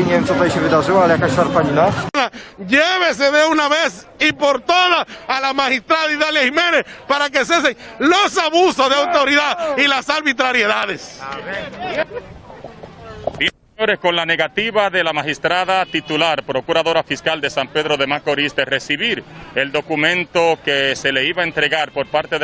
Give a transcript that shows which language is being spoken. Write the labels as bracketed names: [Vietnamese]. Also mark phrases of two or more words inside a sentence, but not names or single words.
[Polish] Nie wiem, co tutaj się wydarzyło, ale jakaś szarpanina. [Spanish] Llévese de una vez y por todas a la magistrada Idalia Jiménez para que cesen los abusos de autoridad y las arbitrariedades. Con la negativa de la magistrada titular, procuradora fiscal de San Pedro de Macorís, de recibir el documento que se le iba a entregar por parte de